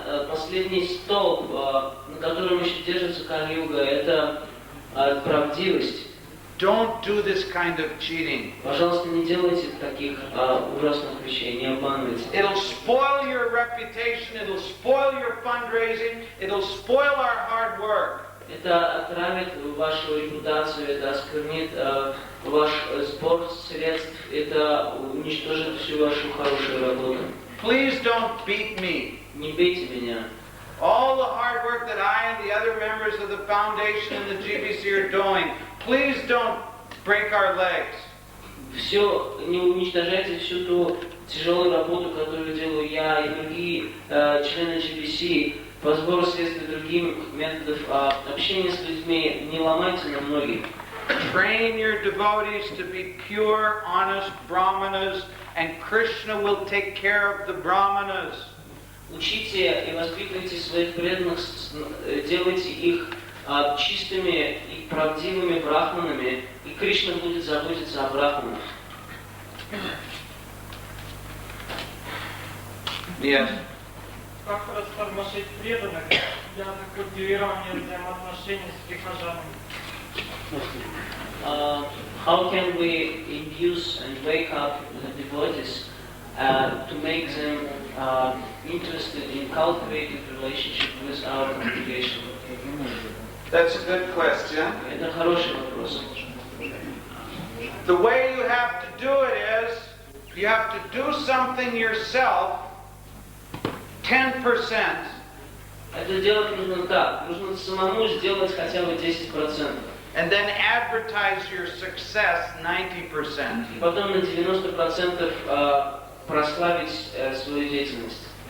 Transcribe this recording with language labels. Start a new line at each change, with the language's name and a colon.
Russian: Последний столб, на котором еще держится Кали-юга, это правдивость.
English: Don't do this kind of cheating.
Russian: Пожалуйста, не делайте таких ужасных вещей, не обманывайте.
English: It'll spoil your reputation, it'll spoil your fundraising, it'll spoil our hard work.
Russian: Это отравит вашу репутацию, это осквернит ваш сбор средств, это уничтожит всю вашу хорошую работу.
English: Please don't beat me.
Russian: Не бейте меня.
English: All the hard work that I and the other members of the foundation and the GBC are doing, please don't break our legs.
Russian: Все, не уничтожайте всю ту тяжелую работу, которую делаю я и другие члены GBC по сбору средств и другим методов общения с людьми, не ломайте нам ноги.
English: Train your devotees to be pure, honest brahmanas, and Krishna will take care of the brahmanas.
Russian: Учите и воспитывайте своих преданных, делайте их чистыми и правдивыми брахманами, и Кришна будет заботиться о брахманах.
English: Yes.
Russian: Как растормошить преданных для культивирования взаимоотношений с прихожанами?
English: How can we induce and wake up the devotees to make them interested in cultivating relationship with our congregation? That's a good question. Это хороший вопрос. The way you have to do it is, you have to do something yourself 10%.
Russian: Это делать нужно так. Нужно самому сделать хотя бы 10%.
English: And then advertise your success 90%.
Russian: И потом на 90% прославить свою деятельность.